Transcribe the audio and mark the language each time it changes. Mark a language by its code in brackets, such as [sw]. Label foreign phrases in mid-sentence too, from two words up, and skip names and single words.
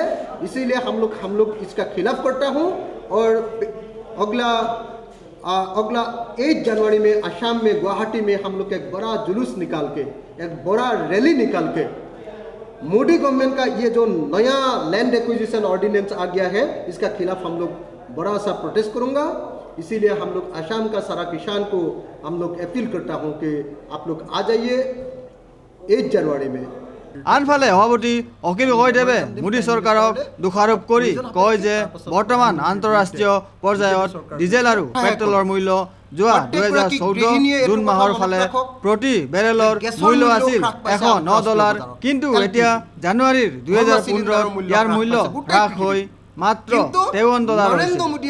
[hi] इसीलिए हम लोग इसका खिलाफ करता हूँ। और अगला 8 जनवरी में असम में गुवाहाटी में हम लोग एक बड़ा जुलूस निकाल के, एक बड़ा रैली निकाल के मोदी गवर्नमेंट का ये जो नया [en] land acquisition ordinance [hi] आ गया है, इसका खिलाफ हम लोग बड़ा सा प्रोटेस्ट करूंगा। इसीलिए हम लोग असम का सारा किसान को हम लोग अपील करता हूं कि आप लोग आ जाइए 8 जनवरी में। [as] আনফালে সভাপতি অখিল গগৈদেৱে মোদী চৰকাৰক দোষাৰোপ কৰি কয় যে বৰ্তমান আন্তঃৰাষ্ট্ৰীয় পৰ্যায়ত ডিজেল আৰু পেট্ৰলৰ মূল্য যোৱা 2014 জুন মাহৰ ফালে প্ৰতি বেৰেলৰ মূল্য আছিল $109, কিন্তু এতিয়া জানুৱাৰীৰ 2015 ইয়াৰ মূল্য হ্ৰাস হৈ মাত্ৰ $53 হৈছে।